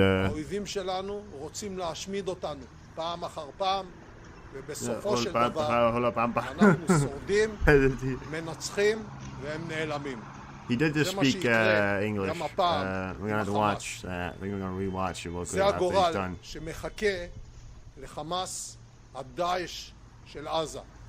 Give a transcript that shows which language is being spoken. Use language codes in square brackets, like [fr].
[he] האויבים שלנו רוצים להשמיד אותנו פעם אחר פעם, ובסופו של דבר אנחנו שורדים, מנצחים והם נעלמים. [en] he did just speak English. We're gonna have to watch that. We're gonna rewatch it. We'll [he] זה הגורל שמחכה לחמאס הדאעש של עזה.